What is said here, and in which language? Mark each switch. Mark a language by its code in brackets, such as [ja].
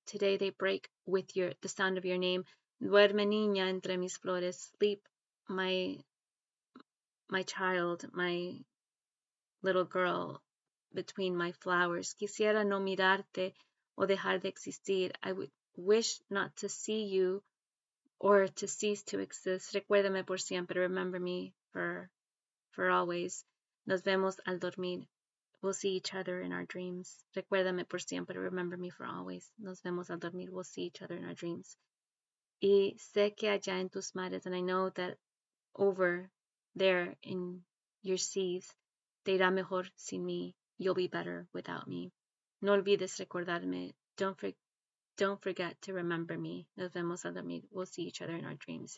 [en] Today they break with the sound of your name. [es] Duerme niña entre mis flores. [en] Sleep, my child, my little girl, between my flowers. [es] Quisiera no mirarte o dejar de existir. [en] I would wish not to see you or to cease to exist. [es] Recuérdame por siempre. [en] Remember me for always. [es] Nos vemos al dormir. [en] We'll see each other in our dreams. [es] Recuérdame por siempre. [en] Remember me for always. [es] Nos vemos al dormir. [en] We'll see each other in our dreams. [es] Y sé que allá en tus mares, [en] and I know that over there in your seas, [es] te irá mejor sin mí. [en] You'll be better without me. [es] No olvides recordarme. [en] Don't forget to remember me. [es] Nos vemos al dormir. [en] We'll see each other in our dreams.